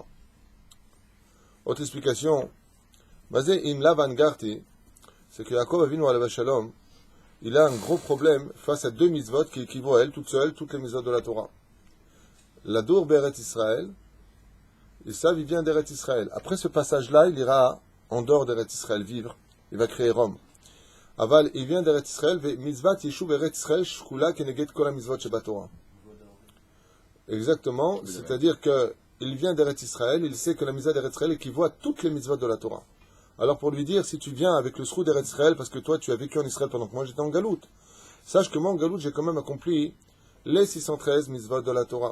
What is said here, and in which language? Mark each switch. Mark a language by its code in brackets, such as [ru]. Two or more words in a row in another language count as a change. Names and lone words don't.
[fr] Autre explication, c'est que Yaakov Avinu [he] עליו השלום, [fr] il a un gros problème face à 2 mitzvot qui équivaut à elle toute seule, toutes les mitzvot de la Torah. [he] לדור בארץ ישראל, [fr] et ça, il vient d'Eret Israël. Après ce passage-là, il ira en dehors d'Eret Israël vivre. Il va créer Rome. [he] Aval, [fr] il vient [he] d'Eret Israël, מצוות ישוב ארץ ישראל שקולה כנגד כל המצוות שבתורה. [fr] Exactement, c'est-à-dire qu'il vient d'Eret Israël, il sait que la mitzvah d'Eret Israël équivaut à toutes les mitzvot de la Torah. Alors pour lui dire, si tu viens avec le srou d'Eret Israël, parce que toi tu as vécu en Israël pendant que moi j'étais en Galout, sache que moi en Galout j'ai quand même accompli les 613 mitzvot de la Torah.